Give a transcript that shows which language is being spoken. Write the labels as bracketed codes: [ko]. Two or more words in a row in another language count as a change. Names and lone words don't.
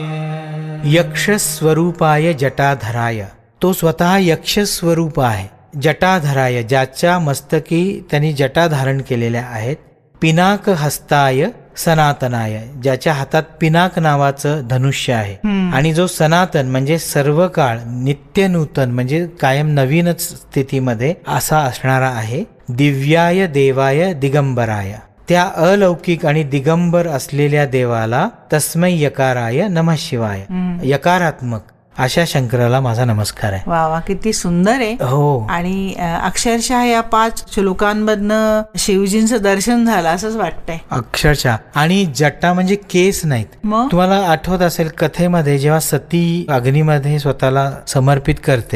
[sa] यक्षस्वरूपाय जटाधराय, [mr] तो स्वतः यक्ष स्वरूप आहे जटाधराय, ज्याच्या मस्तकी त्यांनी जटा धारण केलेल्या आहेत. [sa] पिनाक हस्ताय सनातनाय, [mr] ज्याच्या हातात पिनाक नावाचं धनुष्य आहे. आणि जो सनातन म्हणजे सर्व काळ नित्य नूतन म्हणजे कायम नवीनच स्थितीमध्ये असा असणारा आहे. [sa] दिव्याय देवाय दिगंबराय, [mr] त्या अलौकिक आणि दिगंबर असलेल्या देवाला [sa] तस्मै यकाराय नमः शिवाय, [mr] यकारात्मक अशा शंकराला माझा नमस्कार आहे. वा वा, किती सुंदर आहे. हो. आणि अक्षरशः या 5 श्लोकांमधनं शिवजींचं दर्शन झालं असंच वाटतंय अक्षरशः. आणि जटा म्हणजे केस नाहीत. मग? तुम्हाला आठवत असेल कथेमध्ये जेव्हा सती अग्नीमध्ये स्वतःला समर्पित करते,